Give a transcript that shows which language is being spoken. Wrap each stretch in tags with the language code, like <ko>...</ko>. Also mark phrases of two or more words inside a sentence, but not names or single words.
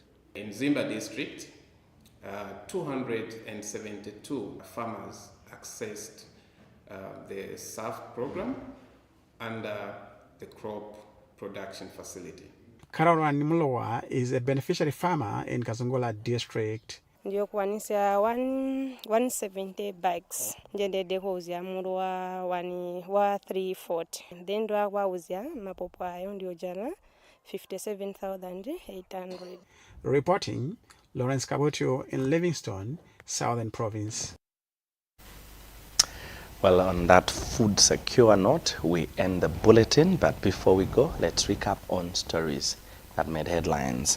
<en>In Zimba District, 272 farmers accessed the SAF program under the crop production facility. Caroline Nimlowa is a beneficiary farmer in Kazungula District.</en> <toi>ndiokuwanisa 170 bags njendede kuuzya mulu wa 340 then ndwakwawuzya mapopo ayo ndiojana 57,800.</toi> <en>Reporting, Lawrence Kabutio in Livingstone, Southern Province. Well, on that food secure note, we end the bulletin, but before we go, let's recap on stories that made headlines.</en>